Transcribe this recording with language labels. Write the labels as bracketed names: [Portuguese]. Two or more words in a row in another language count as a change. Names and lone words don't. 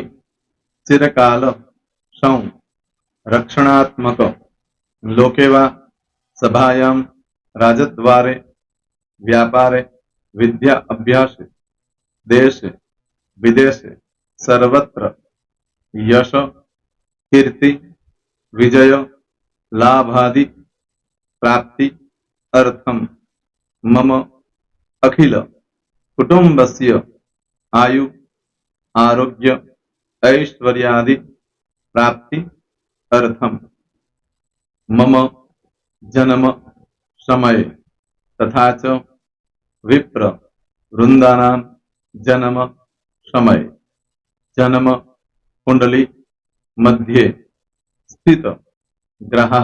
[Sanskrit] ચિરકાલ, સૌ, રક્ષણાત્મક, લોકેવા, સભાયામ, રાજદ્વારે, વ્યાપારે, વિદ્યા અભ્યાસે, દેશે, વિદેશે, સર્વત્ર, યશ, કીર્તિ, વિજય, લાભાદિ, પ્રાપ્તિ, અર્થમ, મમ, અખિલ, કુટુંબસ્ય, આયુ, આરોગ્ય, ऐश्वर्यादि, प्राप्ति, अर्थम, मम, जन्म, समय, तथा च विप्र, वृंदानाम, जन्म, समय, जन्म, कुंडली, मध्ये, स्थित, ग्रह,